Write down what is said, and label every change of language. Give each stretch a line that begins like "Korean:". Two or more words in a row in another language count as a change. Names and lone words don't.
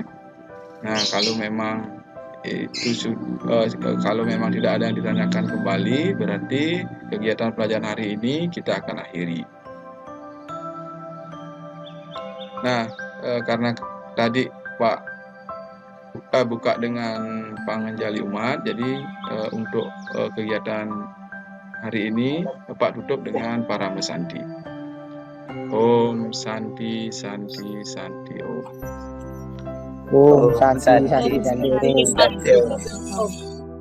Indonesian: Nah, kalau memang kalau memang tidak ada yang ditanyakan kembali, berarti kegiatan pelajaran hari ini kita akan akhiri. Nah, karena tadi Pak buka dengan panganjali umat, jadi untuk kegiatan hari ini Pak tutup dengan Parama Santi.
Sanskrit: Om Santi Santi Santi Om. Om Santi Santi Santi. Santi.